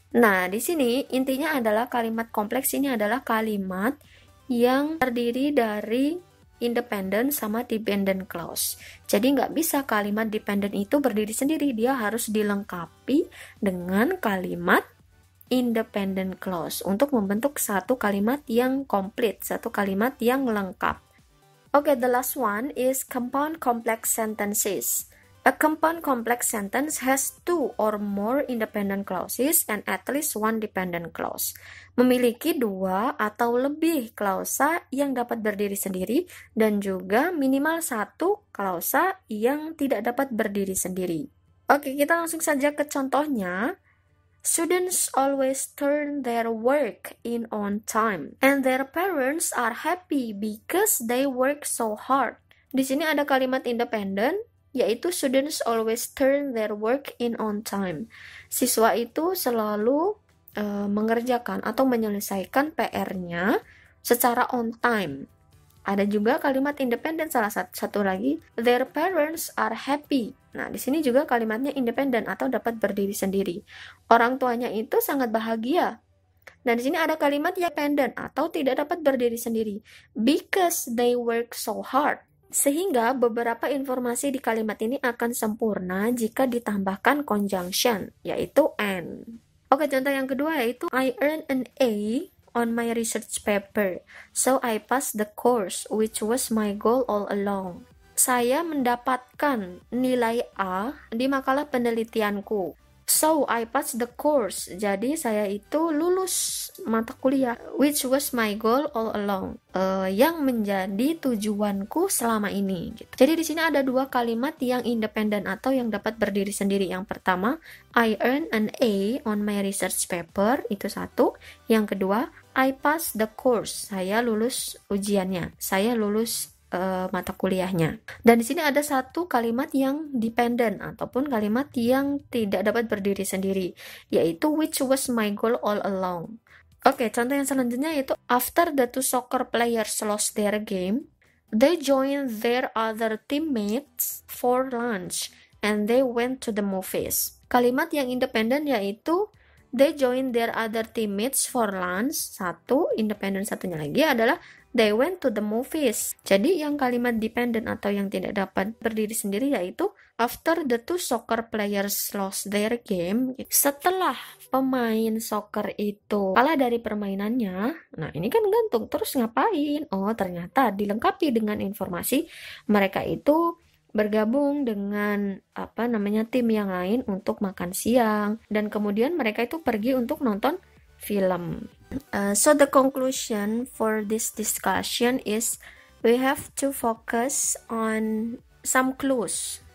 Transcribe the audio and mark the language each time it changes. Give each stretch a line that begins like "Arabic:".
Indonesian: Nah, di sini intinya adalah kalimat kompleks ini adalah kalimat yang terdiri dari independent sama dependent clause. Jadi nggak bisa kalimat dependent itu berdiri sendiri, dia harus dilengkapi dengan kalimat independent clause untuk membentuk satu kalimat yang komplit, satu kalimat yang lengkap.
English: Okay, the last one is compound complex sentences. A compound complex sentence has two or more independent clauses and at least one dependent clause.
Indonesian: Memiliki dua atau lebih klausa yang dapat berdiri sendiri dan juga minimal satu klausa yang tidak dapat berdiri sendiri. Oke, kita langsung saja ke contohnya.
English: Students always turn their work in on time, and their parents are happy because they work so hard.
Indonesian: Di sini ada kalimat independen, yaitu
English: students always turn their work in on time.
Indonesian: Siswa itu selalu mengerjakan atau menyelesaikan PR-nya secara
English: on time.
Indonesian: Ada juga kalimat independen, salah satu lagi,
English: their parents are happy.
Indonesian: Nah, di sini juga kalimatnya independen atau dapat berdiri sendiri. Orang tuanya itu sangat bahagia. Nah, di sini ada kalimat yang dependent atau tidak dapat berdiri sendiri.
English: Because they work so hard.
Indonesian: Sehingga beberapa informasi di kalimat ini akan sempurna jika ditambahkan conjunction, yaitu and. Oke, contoh yang kedua yaitu
English: I earned an A on my research paper, so I passed the course, which was my goal all along.
Indonesian: Saya mendapatkan nilai A di makalah penelitianku.
English: So, I passed the course.
Indonesian: Jadi, saya itu lulus mata kuliah,
English: which was my goal all along.
Indonesian: Yang menjadi tujuanku selama ini. Gitu. Jadi, di sini ada dua kalimat yang independen atau yang dapat berdiri sendiri. Yang pertama,
English: I earned an A on my research paper.
Indonesian: Itu satu. Yang kedua,
English: I passed the course.
Indonesian: Saya lulus ujiannya. Saya lulus mata kuliahnya. Dan di sini ada satu kalimat yang dependent ataupun kalimat yang tidak dapat berdiri sendiri, yaitu
English: which was my goal all along.
Indonesian: Oke, contoh yang selanjutnya yaitu
English: after the two soccer players lost their game, they joined their other teammates for lunch and they went to the movies.
Indonesian: Kalimat yang independen yaitu
English: they joined their other teammates for lunch.
Indonesian: Satu, independen satunya lagi adalah
English: they went to the movies.
Indonesian: Jadi yang kalimat dependent atau yang tidak dapat berdiri sendiri yaitu
English: after the two soccer players lost their game.
Indonesian: Setelah pemain soccer itu kalah dari permainannya, nah ini kan gantung, terus ngapain? Oh, ternyata dilengkapi dengan informasi mereka itu bergabung dengan tim yang lain untuk makan siang dan kemudian mereka itu pergi untuk nonton film.
English: So the conclusion for this discussion is we have to focus on some clues.